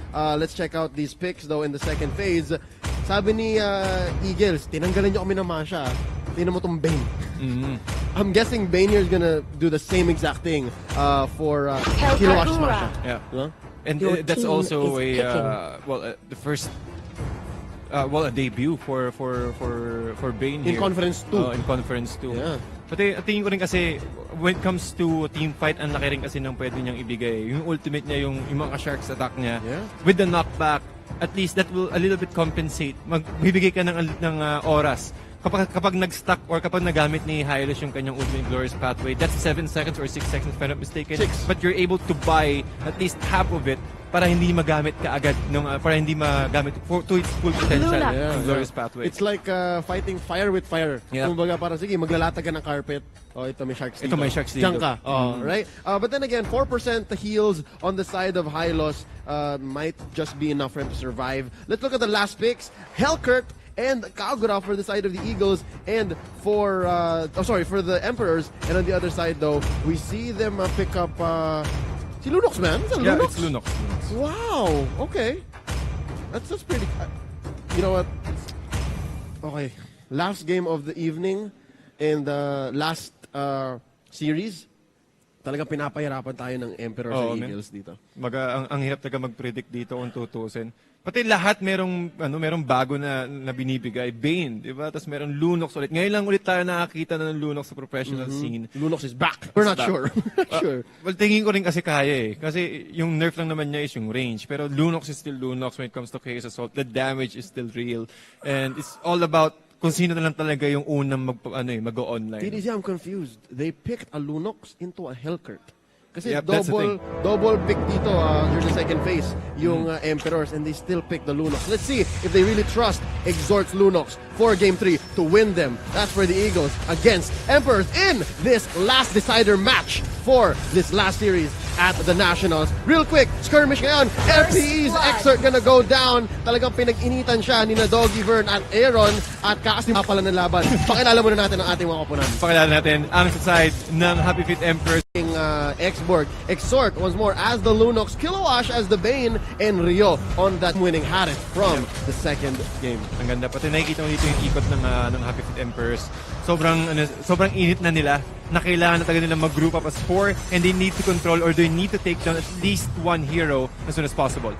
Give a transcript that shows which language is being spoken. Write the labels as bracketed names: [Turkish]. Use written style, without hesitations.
[English] Let's check out these picks though in the second phase. [Filipino] Sabi ni Eagles, tinanggalan niyo kami ng Masha. Tingnan mo tong Bane. [English] I'm guessing Bane here is gonna do the same exact thing for Kilowash's Masha. Yeah. Huh? And that's also the first a debut for Bane here. In Conference 2. In Conference 2. Yeah. [Filipino] Pati tingin ko rin kasi [English] when it comes to team fight, [Filipino] ang laki rin kasi ng pwede niyang ibigay. Yung ultimate niya, yung mga sharks attack niya. [English] Yeah. With the knockback, at least that will a little bit compensate. [Filipino] Magbibigay ka ng oras. Kapag nag-stuck or kapag nagamit ni Hylos yung kanyang ultimate glorious pathway, [English] that's 7 seconds or 6 seconds if I'm not mistaken. 6. But you're able to buy at least half of it [Filipino] para hindi magamit ka agad [English] para hindi magamit to its full potential yung glorious pathway. It's like fighting fire with fire. Yeah. [Filipino] Kumbaga parang sige, maglalatag ka ng carpet. Oh, ito may sharks dito. Ito may sharks dito. Diyan ka. Right? [English] But then again, 4% heals on the side of Hylos might just be enough for him to survive. Let's look at the last picks. Hellkurt and Kagura for the side of the Eagles, and for the Emperors. And on the other side, though, we see them pick up si Lunox, man. Is that Yeah, Lunox? it's Lunox. Wow. Okay. That's pretty. You know what? Okay. Last game of the evening in the last series. [Filipino] Talagang pinapahirapan tayo ng Emperor sa Eagles dito. Ang hirap talaga mag-predict dito kung tutusin. Pati lahat merong bago na binibigay. Bane, di ba? Tapos merong Lunox ulit. Ngayon lang ulit tayo nakakita na ng Lunox sa professional scene. [English] Lunox is back. We're not sure. Sure. [Filipino] Well, tingin ko rin kasi kaya eh. Kasi yung nerf lang naman niya [English] is yung range. Pero Lunox is still Lunox when it comes to Chaos Assault. The damage is still real. And it's all about [Filipino] kung sino na lang talaga yung unang mag-online. [English] TDZ, I'm confused. They picked a Lunox into a Hellkurt. [Filipino] Kasi [English] Yep, that's the thing. double pick dito during the second phase [Filipino] yung Emperors, [English] and they still pick the Lunox. Let's see if they really trust Exhort's Lunox for Game 3 to win them. That's for the Eagles against Emperors in this last decider match for this last series at the Nationals. Real quick, [Filipino] skirmish ngayon. [English] LPE's Exhort gonna go down. [Filipino] Talagang pinag-initan siya ni na Doggy Vern at Aaron at kakasimpa pala ng laban. Pakilala muna natin ang ating mga koponan. Pakilala natin ang sa side ng Happy Feet Emperors. Xborg, Exhort once more as the Lunox, Kilowash as the Bane, and Rio on that winning hat from the second game. Ang ganda. Pati nakikita mo dito yung ikot ng Happy Feet Emperors. Sobrang init na nila na kailangan na talaga nila mag-group up [English] as 4 and they need to control or they need to take down at least one hero as soon as possible.